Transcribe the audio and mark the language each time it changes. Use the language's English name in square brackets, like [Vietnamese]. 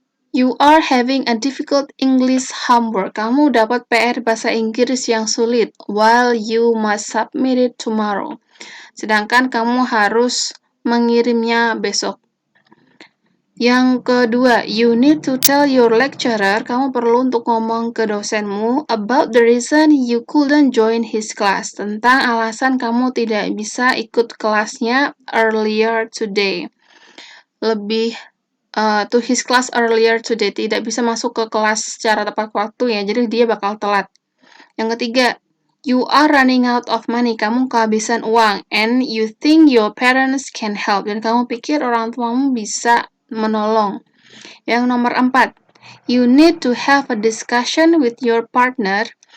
[English] You are having a difficult English homework. [Indonesian] Kamu dapat PR bahasa Inggris yang sulit. [English] While you must submit it tomorrow. [Indonesian] Sedangkan kamu harus mengirimnya besok. Yang kedua, [English] you need to tell your lecturer. [Indonesian] Kamu perlu untuk ngomong ke dosenmu [English] about the reason you couldn't join his class. [Indonesian] Tentang alasan kamu tidak bisa ikut kelasnya [English] earlier today. To his class earlier today, [Indonesian] tidak bisa masuk ke kelas secara tepat waktu ya, jadi dia bakal telat. Yang ketiga, [English] You are running out of money. [Indonesian] Kamu kehabisan uang. [English] And you think your parents can help. [Indonesian] Dan kamu pikir orang tuamu bisa menolong. Yang nomor 4. [English] You need to have a discussion with your partner.